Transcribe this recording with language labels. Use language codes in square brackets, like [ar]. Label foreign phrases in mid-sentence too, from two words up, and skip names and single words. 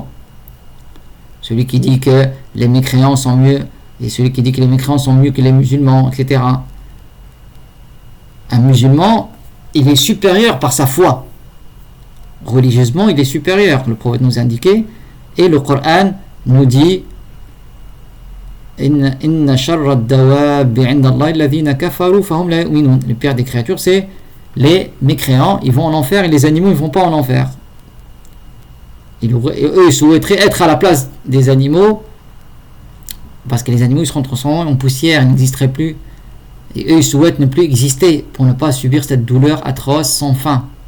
[fr] Celui qui dit que les mécréants sont mieux, et celui qui dit que les mécréants sont mieux que les musulmans, etc. Un musulman, il est supérieur par sa foi. Religieusement, il est supérieur, le prophète nous a indiqué, et le Coran nous dit: [ar] إن شر الدواب عند الله الذين كفروا فهم لا يؤمنون. [fr] Le pire des créatures, c'est les mécréants, ils vont en enfer, et les animaux, ils ne vont pas en enfer. Eux, ils souhaiteraient être à la place des animaux parce que les animaux ils seront transformés en poussière, ils n'existeraient plus. Et eux ils souhaitent ne plus exister pour ne pas subir cette douleur atroce sans fin.